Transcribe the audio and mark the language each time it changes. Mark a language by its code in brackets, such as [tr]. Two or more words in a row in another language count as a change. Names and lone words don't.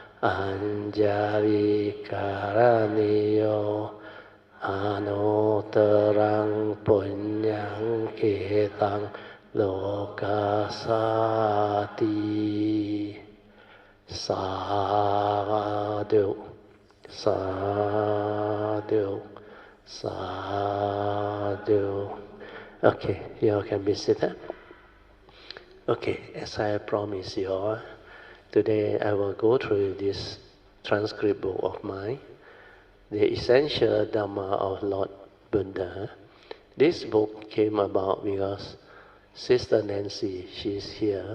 [pi] Anjali karaniyo Anotarang punyang ketang lokasati Sadhu, sadhu, sadhu. [en] Okay, you all can be seated. Okay, as I promised you all, today I will go through this transcript book of mine, The Essential Dhamma of Lord Buddha. This book came about because Sister Nancy, she's here.